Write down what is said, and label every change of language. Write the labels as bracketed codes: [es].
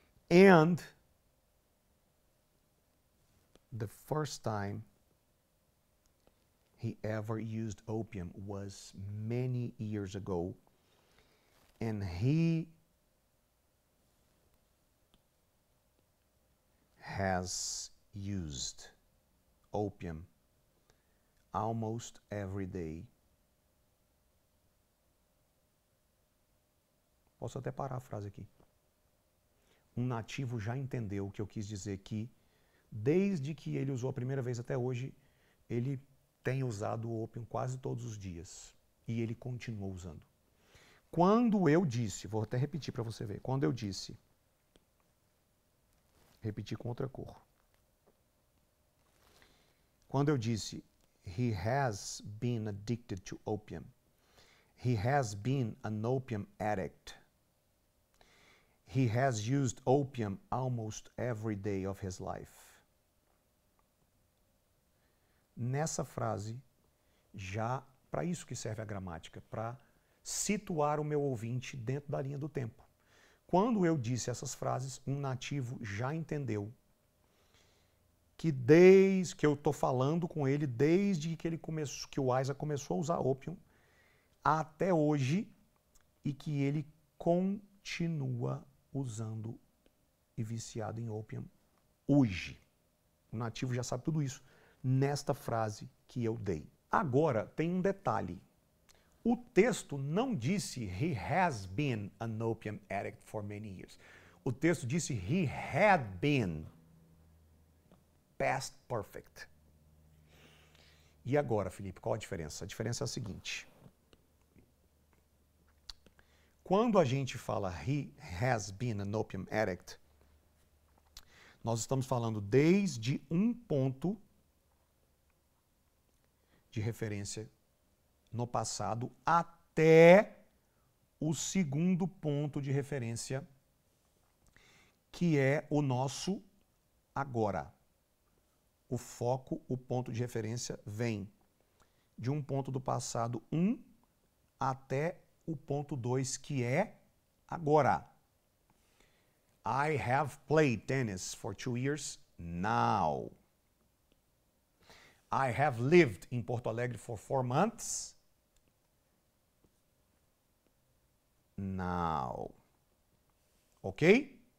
[en] And the first time he ever used opium was many years ago, and he has used opium almost every day. [pt] Posso até parar a frase aqui. Um nativo já entendeu o que eu quis dizer, que desde que ele usou a primeira vez até hoje, ele tem usado o opium quase todos os dias. E ele continuou usando. Quando eu disse, vou até repetir para você ver, quando eu disse, repetir com outra cor. Quando eu disse, [en] he has been addicted to opium. He has been an opium addict. He has used opium almost every day of his life. [pt] Nessa frase, já para isso que serve a gramática, para situar o meu ouvinte dentro da linha do tempo. Quando eu disse essas frases, um nativo já entendeu que desde que eu estou falando com ele, desde que que o Isaiah começou a usar opium, até hoje, e que ele continua usando e viciado em opium hoje. O nativo já sabe tudo isso nesta frase que eu dei. Agora, tem um detalhe. O texto não disse [en] he has been an opium addict for many years. [pt] O texto disse [en] he had been. Past perfect. [pt] E agora, Felipe, qual a diferença? A diferença é a seguinte. Quando a gente fala [en] he has been an opium addict, [pt] nós estamos falando desde um ponto de referência no passado até o segundo ponto de referência, que é o nosso agora. O foco, o ponto de referência vem de um ponto do passado 1 até o ponto 2, que é agora. [en] I have played tennis for 2 years now. I have lived in Porto Alegre for 4 months now. Okay?